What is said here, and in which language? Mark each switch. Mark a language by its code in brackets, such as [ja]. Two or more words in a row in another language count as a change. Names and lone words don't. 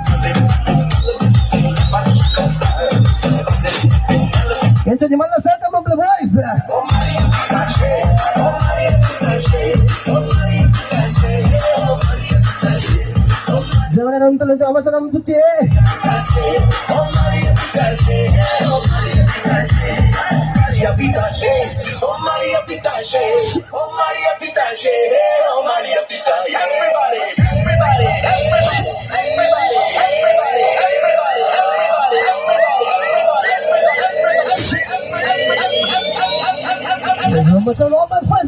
[tcy] ಎಂಚೊಂಜಿ ಮಲ್ಲ ಸರ್ಕಲ್ ಮಲ್ಪಲೆ ಬಾಯ್ಸ್ ಜವನಂತಲು ಅವಸರಂ ತುಚ್ಚೆ [en] Maria Pitache, oh Maria Pitache, oh Maria Pitache, oh Maria Pitache. Everybody, everybody, everybody, everybody, everybody, everybody, everybody, everybody, What's up, all my friends?